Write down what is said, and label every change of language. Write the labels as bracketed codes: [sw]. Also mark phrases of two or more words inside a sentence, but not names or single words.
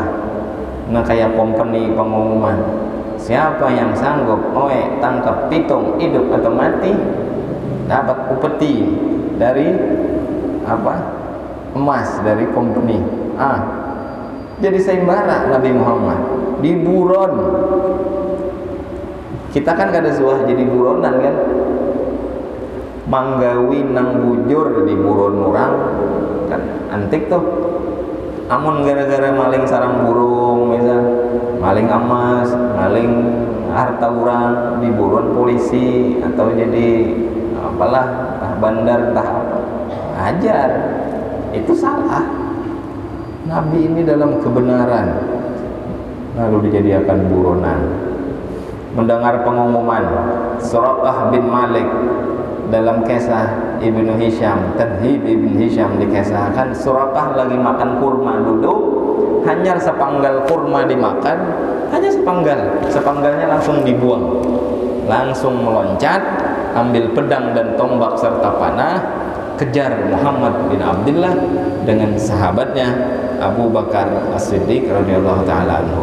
[id] Nah kayak company pengumuman, siapa yang sanggup tangkap pitung hidup atau mati dapat upeti dari emas dari company. Jadi sayembara Nabi Muhammad di buron. [bjn] Kita kan kada suah jadi buronan kan, manggawi nang bujur di buron orang kan antik tuh. [id] Amun gara-gara maling sarang burung, misal maling emas, maling harta orang di buron polisi, atau jadi apalah bandar entah apa, ajar. Itu salah. Nabi ini dalam kebenaran lalu dijadikan buronan. Mendengar pengumuman, Suraqah bin Malik dalam kisah Ibnu Hisham, Tadhib Ibnu Hisham dikisahkan, Suraqah lagi makan kurma, duduk, hanya sepanggal kurma dimakan, hanya sepanggalnya langsung dibuang, langsung meloncat, ambil pedang dan tombak serta panah, kejar Muhammad bin Abdullah dengan sahabatnya Abu Bakar As-Siddiq [ar] radhiyallahu taala anhu.